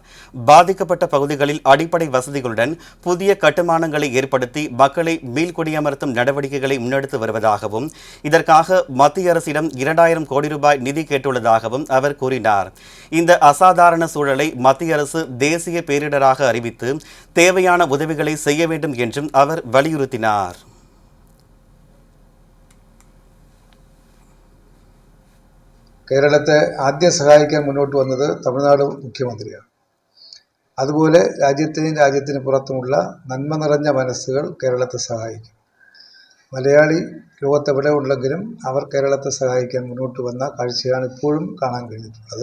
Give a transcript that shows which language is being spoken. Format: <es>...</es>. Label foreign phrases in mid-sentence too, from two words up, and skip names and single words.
<ta>பாதிக்கப்பட்ட பகுதிகளில் அடிப்படை வசதிகளுடன் புதிய கட்டுமானங்களை ஏற்படுத்தி மக்களை மீள்குடியமர்த்தும் நடவடிக்கைகளை முன்னெடுத்து வருவதாகவும், இதற்காக மத்திய அரசிடம் 2000 கோடி ரூபாய் நிதி கேட்டுள்ளதாகவும் அவர் கூறினார். இந்த அசாதாரண சூழலை மத்திய அரசு தேசிய பேரிடராக அறிவித்து தேவையான உதவிகளை செய்ய வேண்டும் என்றும் அவர் வலியுறுத்தினார்.</ta> <ml>കേരളത്തെ ആദ്യം സഹായിക്കാൻ മുന്നോട്ട് വന്നത് തമിഴ്നാട് മുഖ്യമന്ത്രിയാണ്. അതുപോലെ രാജ്യത്തിന് പുറത്തുമുള്ള നന്മ നിറഞ്ഞ മനസ്സുകൾ കേരളത്തെ സഹായിക്കും. മലയാളി ലോകത്തെവിടെ ഉണ്ടെങ്കിലും അവർ കേരളത്തെ സഹായിക്കാൻ മുന്നോട്ട് വന്ന കാഴ്ചയാണ് ഇപ്പോഴും കാണാൻ കഴിഞ്ഞിട്ടുള്ളത്.</ml>